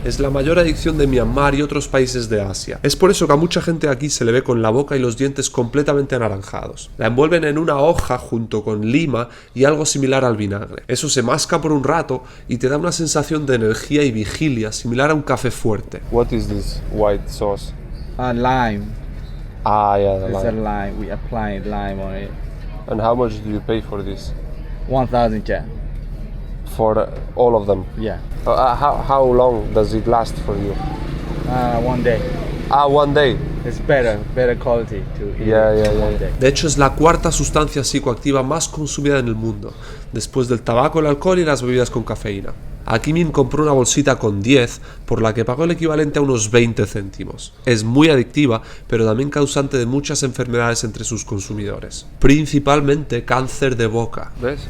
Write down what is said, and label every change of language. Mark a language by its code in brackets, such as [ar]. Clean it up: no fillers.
[es] Es la mayor adicción de Myanmar y otros países de Asia. Es por eso que a mucha gente aquí se le ve con la boca y los dientes completamente anaranjados. La envuelven en una hoja junto con lima y algo similar al vinagre. Eso se masca por un rato y te da una sensación de energía y vigilia similar a un café fuerte. [en] What is this white sauce? Lime. Ah, yeah, the It's a lime. lime. We apply lime on it. And how much do you pay for this? 1,000 kyat. For all of them? Yeah. How long does it last for you? 1 day. Ah, 1 day. It's better quality to eat Yeah, it yeah, in yeah. 1 day. [es] De hecho, es la cuarta sustancia psicoactiva más consumida en el mundo, después del tabaco, el alcohol y las bebidas con cafeína. Aquí Min compró una bolsita con 10, por la que pagó el equivalente a unos 20 céntimos. Es muy adictiva, pero también causante de muchas enfermedades entre sus consumidores, principalmente cáncer de boca. ¿Ves?